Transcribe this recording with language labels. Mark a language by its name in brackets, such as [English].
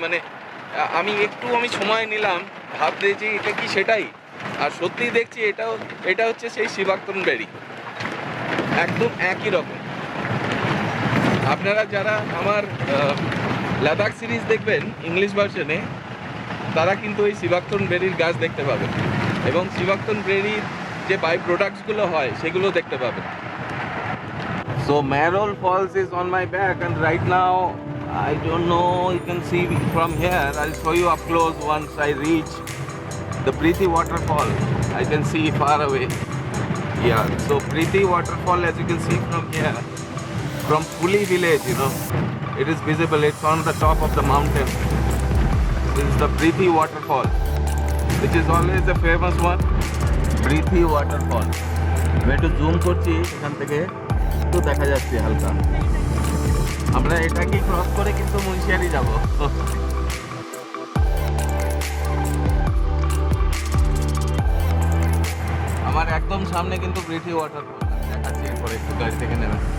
[Bangla] মানে আমি সময় নিলাম ভাবতে যে এটা কি সেটাই, আর সত্যিই দেখছি এটা হচ্ছে সেই সি বাকথর্ন বেরি, একদম একই রকম। আপনারা যারা আমার লাদাখ সিরিজ দেখবেন ইংলিশ ভার্সনে, তারা কিন্তু এই সি বাকথর্ন বেরির গাছ দেখতে পাবেন, এবং সি বাকথর্ন বেরির যে বাই প্রোডাক্টসগুলো হয় সেগুলো দেখতে পাবেন। [English] So Mehru Falls is on my back, and right now I don't know, you can see from here. I'll show you up close once I reach the Birthi waterfall. I can see far away. Yeah, so Birthi waterfall, as you can see from here, from Puli village, it is visible. It's on the top of the mountain. This is the Birthi waterfall, which is always a famous one. Birthi waterfall. [Bangla] আমি একটু zoom করছি, এখান থেকে একটু দেখা যাচ্ছে হালকা। আমরা এটাকে ক্রস করে কিন্তু মুন্সিয়ারি যাব। আমার একদম সামনে কিন্তু বিরথি ওয়াটারফল দেখাচ্ছি, এরপরে একটু গাড়ি থেকে নেবে।